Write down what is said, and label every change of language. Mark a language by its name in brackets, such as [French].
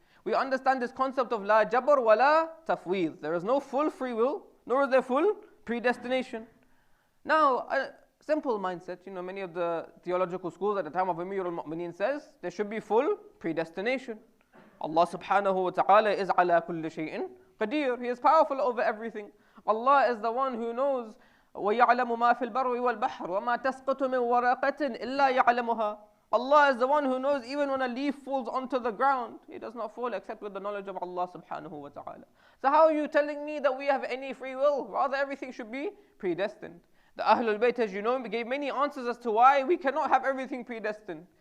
[English] We understand this concept of la jabr wa la tafweed. There is no full free will, nor is there full predestination. Now, a simple mindset, many of the theological schools at the time of Amir al-Mu'mineen says there should be full predestination. Allah subhanahu wa ta'ala is [Arabic] ala kulli shay'in qadir. [English] He is powerful over everything. Allah is the one who knows [Arabic] وَيَعْلَمُ مَا فِي الْبَرِّ وَالْبَحْرِ وَمَا تَسْقُطُ مِنْ وَرَقَةٍ إِلَّا يَعْلَمُهَا. [English] Allah is the one who knows even when a leaf falls onto the ground, it does not fall except with the knowledge of Allah subhanahu wa ta'ala. So how are you telling me that we have any free will? Rather, everything should be predestined. The Ahlul Bayt, as you know, gave many answers as to why we cannot have everything predestined.